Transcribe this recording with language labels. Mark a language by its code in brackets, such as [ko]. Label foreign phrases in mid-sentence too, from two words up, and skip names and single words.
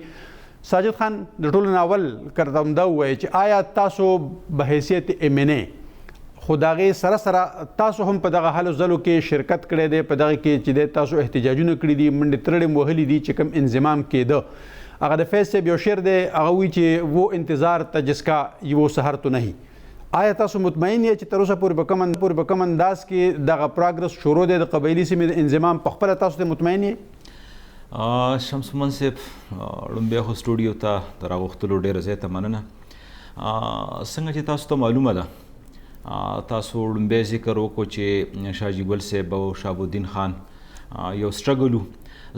[ps] ساجد خان د ټولو نه اول کرته همدا ووایي چې آیا تاسو به حیثیت ام ان ای خو د هغې سره سره تاسو هم په دغه هلو ځلو کې شرکت کړی دی په دغه کې چې دی تاسو احتجاجونه کړي دي منډې ترړې مو وهلي دي چې کوم انضمام کېده هغه د فیض صاحب یو شعر دی هغه وایي چې [ur] وہ انتظار تا جس کا یہ وہ سحر تو نہیں. [ps] آیا تاسو مطمئن یې چې تر اوسه پورې په کوم انداز کې دغه پروګرس شروع دی د قبایلي سیمې د انضمام په خپله تاسو ته مطمئن یې؟ شمس مومن صاحب لومبیا خو سټوډیو ته د راغوښتلو ډېره زیاته مننه. څنګه چې تاسو ته معلومه ده تاسو لومبی ذکر وکړو چې شاجي ګل صاحب او شهاب الدین خان یو سټرګل و.